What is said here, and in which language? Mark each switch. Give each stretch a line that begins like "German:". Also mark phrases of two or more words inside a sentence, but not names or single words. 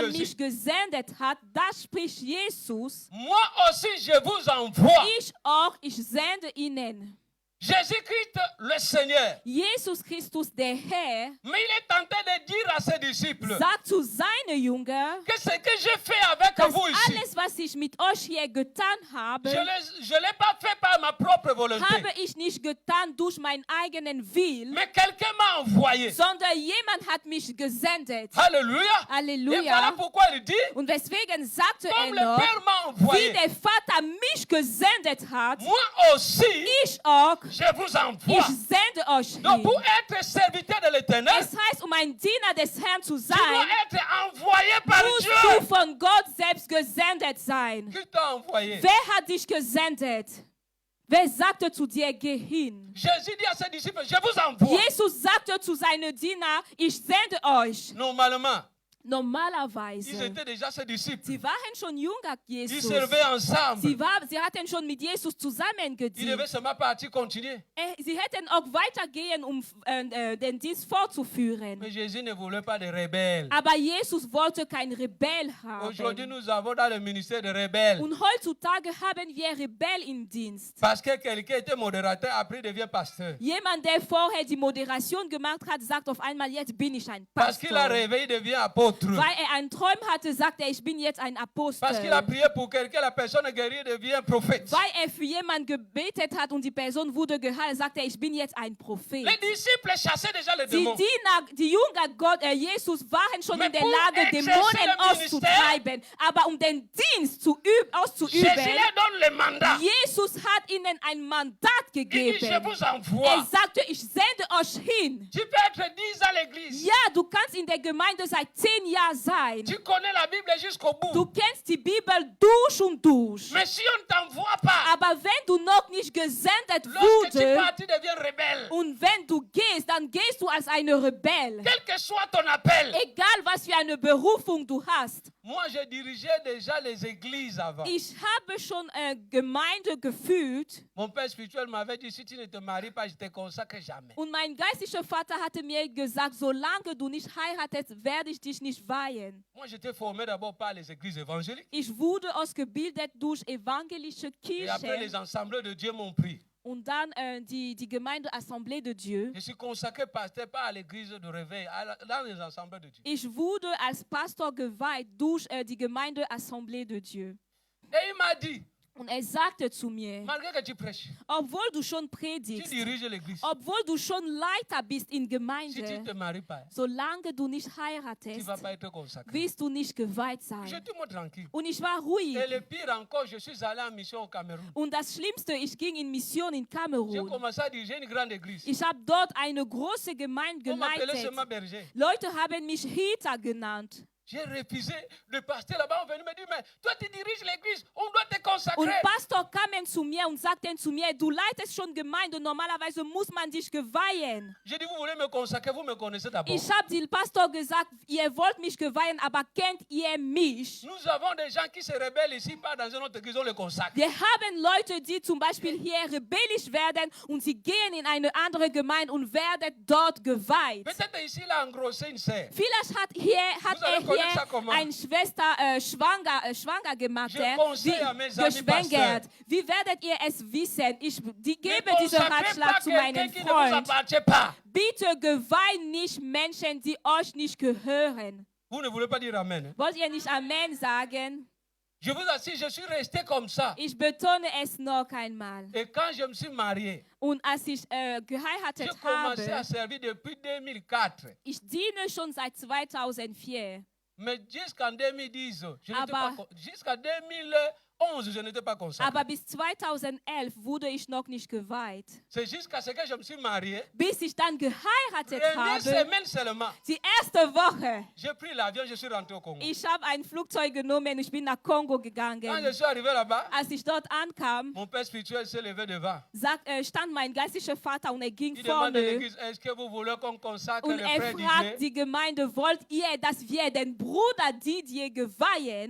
German: Jesus. mich gesendet hat, das spricht Jesus.
French: moi aussi je vous envoie.
German: Ich sende ihnen.
French: Jésus-Christ, le Seigneur.
German: Jesus Christus, der Herr,
French: Mais il est en train de dire à ses disciples
German: sagt zu seinen Jüngern,
French: que ce que j'ai fait avec
German: dass
French: vous ici,
German: alles, was ich mit euch hier getan habe,
French: je ne l'ai pas fait par ma propre volonté.
German: habe ich nicht getan durch meinen eigenen Willen,
French: Mais quelqu'un m'a envoyé.
German: sondern jemand hat mich gesendet.
French: Alléluia. Et
German: Halleluja.
French: voilà pourquoi il dit,
German: Und deswegen sagte
French: comme le
German: noch,
French: Père m'a
German: wie
French: envoyé,
German: der Vater mich gesendet hat,
French: moi aussi,
German: ich auch,
French: je vous
German: ich
French: envoie.
German: sende euch
French: Donc
German: hin.
French: pour être serviteur de l'Éternel,
German: Es heißt, um ein Diener des Herrn zu
French: tu dois
German: sein,
French: être envoyé par
German: musst
French: Dieu.
German: du von Gott selbst gesendet sein.
French: Qui t'a envoyé?
German: Wer hat dich gesendet? Wer sagte zu dir, geh hin?
French: Jésus dit à ses disciples, je vous envoie.
German: Jesus sagte zu seinen Dienern, ich sende euch.
French: Normalement, Ils
German: Normalerweise,
French: étaient déjà ses disciples.
German: sie waren schon jünger
French: Ils
German: Jesus.
French: servaient ensemble.
German: Sie hatten schon mit Jesus
French: Ils devaient
German: zusammengedient.
French: seulement partir continuer.
German: Sie hätten auch weitergehen, den Dienst fortzuführen.
French: Mais Jésus ne voulait pas de rebelles.
German: Aber Jesus wollte kein Rebell
French: Aujourd'hui,
German: haben.
French: nous avons dans le ministère de rebelles.
German: Und heutzutage haben wir Rebell im Dienst.
French: Parce que quelqu'un était modérateur, après devient pasteur.
German: Jemand, der vorher die Moderation gemacht hat, sagt auf einmal, jetzt bin ich ein
French: Parce qu'il a
German: Pastor.
French: rêvé, il devient apôtre.
German: Weil einen Traum hatte, sagt er, ich bin jetzt ein
French: Parce qu'il a
German: Apostel.
French: prié pour quelqu'un, la personne est guérie, devient prophète.
German: Weil für jemanden gebetet hat und die Person wurde geheilt, sagt er, ich bin jetzt ein Prophet.
French: Les disciples chassaient déjà les
German: Die
French: démons.
German: Diener, die Jünger Jesus waren schon
French: Mais
German: in der
French: pour
German: Lage,
French: exercer
German: Dämonen
French: le
German: auszutreiben. Aber um den Dienst
French: Jésus
German: auszuüben,
French: leur donne le mandat.
German: Jesus hat ihnen ein Mandat
French: Il dit, je
German: gegeben.
French: vous envoie.
German: Er sagte, ich sende euch hin.
French: Tu peux être 10 à l'église.
German: Ja, du kannst in der Gemeinde seit 10 Jahren sein.
French: Tu connais la Bible jusqu'au bout.
German: Du kennst die Bibel durch und durch.
French: Mais si on ne t'envoie pas,
German: Aber wenn du noch nicht gesendet
French: lorsque tu
German: wurdest
French: pars, tu deviens rebelle.
German: und wenn du gehst, dann gehst du als eine Rebell.
French: Quel que soit ton appel.
German: Egal, was für eine Berufung du hast.
French: Moi, je dirigeais déjà les églises avant.
German: Ich habe schon Gemeinde geführt
French: Mon père spirituel m'avait dit, si tu ne te maries pas, je te consacre jamais.
German: und mein geistlicher Vater hatte mir gesagt, solange du nicht heiratest, werde ich dich nicht weihen.
French: Moi, j'étais formé d'abord par les églises évangéliques.
German: Ich wurde ausgebildet durch evangelische
French: Et après, les
German: Kirchen
French: ensembles de Dieu m'ont pris.
German: und dann die Gemeinde Assemblée de Dieu.
French: Je suis consacré pasteur pas à l'église de réveil, dans les ensembles de Dieu.
German: Ich wurde als Pastor geweiht durch die Gemeinde Assemblée de Dieu.
French: Et il m'a dit,
German: Und er sagte zu mir,
French: malgré que tu prêches,
German: obwohl du schon
French: tu
German: predigst,
French: diriges l'église.
German: obwohl du schon Leiter bist in
French: Si tu ne
German: Gemeinde,
French: te maries pas,
German: solange du nicht
French: tu
German: heiratest,
French: ne vas pas être consacré.
German: wirst du nicht geweiht sein.
French: J'étais moi tranquille.
German: Und ich war ruhig.
French: Et le pire encore, je suis allé en mission au Cameroun.
German: Und das Schlimmste, ich ging in Mission in
French: J'ai
German: Kamerun.
French: commencé à diriger une grande église.
German: Ich habe dort eine große Gemeinde
French: On m'appelait
German: geleitet.
French: seulement berger.
German: Leute haben mich Hita genannt.
French: J'ai refusé. Le pasteur là-bas est venu me dire, mais toi tu diriges l'église, on doit te
German: Und
French: consacrer.
German: Pastor kamen zu mir und sagten zu mir, du leitest schon Gemeinde, normalerweise muss man dich geweihen.
French: J'ai dit, vous voulez me consacrer, vous me connaissez d'abord.
German: Ich habe dem Pastor gesagt, ihr wollt mich geweihen, aber kennt ihr mich?
French: Nous avons des gens qui se rebellent ici, pas dans une autre église, on les consacre.
German: Wir haben Leute, die zum Beispiel hier rebellisch werden und sie gehen in eine andere Gemeinde und werden dort geweiht.
French: Peut-être ici, il a engrossé une sœur.
German: Vielleicht hat
French: Vous allez
German: er
French: connaître ça
German: hier
French: comment?
German: eine Schwester schwanger gemacht,
French: Je conseille à mes amis
German: geschwängert.
French: pasteurs.
German: Wie werdet ihr es wissen? Ich
French: Ne
German: gebe diesen
French: consacrez
German: Ratschlag
French: pas
German: zu
French: quelqu'un
German: meinem
French: qui ne vous
German: Freund.
French: appartient pas.
German: Bitte geweiht nicht Menschen, die euch nicht gehören.
French: Vous ne voulez pas dire Amen. Hein?
German: Wollt ihr nicht Amen sagen?
French: Je vous assure, je suis resté comme ça.
German: Ich betone es noch einmal.
French: Et quand je me suis marié,
German: Und als ich
French: j'ai
German: geheiratet
French: commencé à
German: habe,
French: servir depuis 2004.
German: ich diene schon seit 2004.
French: Mais jusqu'en 2010, je n'étais
German: Aber-
French: pas jusqu'en 2011, je n'étais pas consacré.
German: Aber bis 2011 wurde ich noch nicht geweiht.
French: C'est jusqu'à ce que je me suis marié.
German: Bis ich dann geheiratet
French: Première
German: habe,
French: semaine seulement,
German: die erste Woche,
French: j'ai pris l'avion, je suis rentré au Congo.
German: ich habe ein Flugzeug genommen, ich bin nach Kongo
French: Quand je
German: gegangen.
French: suis arrivé là-bas,
German: Als ich dort ankam,
French: mon père spirituel s'est levé devant.
German: stand mein geistlicher Vater und er ging
French: Il demande à
German: vorne
French: l'église, est-ce que vous voulez qu'on consacre
German: und
French: le
German: er
French: frère
German: fragt
French: Didier?
German: die Gemeinde, wollt ihr, dass wir den Bruder Didier geweihen?